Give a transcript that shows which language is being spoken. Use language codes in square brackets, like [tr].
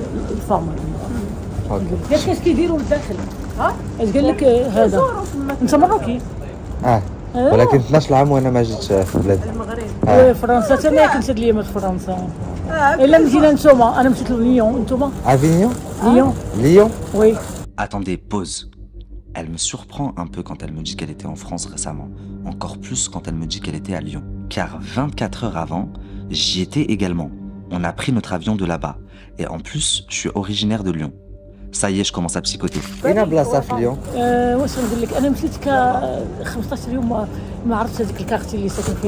[ar] الفامر قالك اش كيديروا لداخل. ها اش قال لك هذا انت مراكي؟ ولكن 12 عام وانا ما جيتش في بلاد المغرب. فرنسا حتى انا كنت هاد الايامات في فرنسا. الا مشينا نتوما انا مشيت لليون نتوما. [fr] Avignon? Lyon. Oui. Attendez, pause. Elle me surprend un peu quand elle me dit qu'elle était en France récemment. Encore plus quand elle me dit qu'elle était à Lyon. Car 24 heures avant, j'y étais également. On a pris notre avion de là-bas. Et en plus, je suis originaire de Lyon. Ça y est, je commence à psychoter. [ar] أين بلاصة في ليون؟ واش نقول لك أنا مشيت 15 يوم ما عرفتش هذيك الكارتي اللي ساكن فيه.